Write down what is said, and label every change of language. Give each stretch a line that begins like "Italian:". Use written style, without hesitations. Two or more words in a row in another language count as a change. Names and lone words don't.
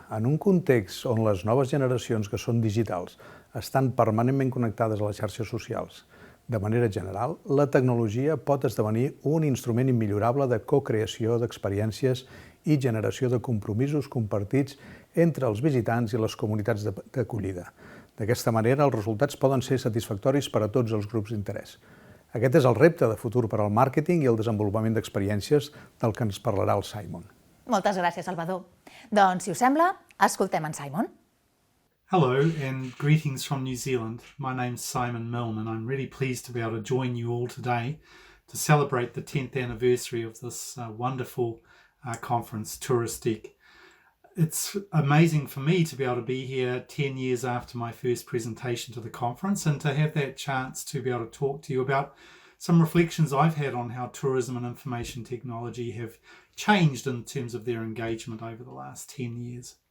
Catalan: En un context on les noves generacions que són digitals estan permanentment connectades a les xarxes socials, de manera general, la tecnologia pot esdevenir un instrument immillorable de co-creació d'experiències i generació de compromisos compartits entre els visitants i les comunitats d'acollida. D'aquesta manera, els resultats poden ser satisfactoris per a tots els grups d'interès. Aquest és el repte de futur per al màrqueting i el desenvolupament d'experiències del que ens parlarà el Simon. Moltes gràcies, Salvador. Doncs, si us sembla, escoltem en Simon.
English: Hello and greetings from New Zealand. My name's Simon Milne and I'm really pleased to be able to join you all today to celebrate the 10th anniversary of this wonderful conference, TurisTIC. It's amazing for me to be able to be here 10 years after my first presentation to the conference and to have that chance to be able to talk to you about some reflections I've had on how tourism and information technology have changed in terms of their engagement over the last 10 years.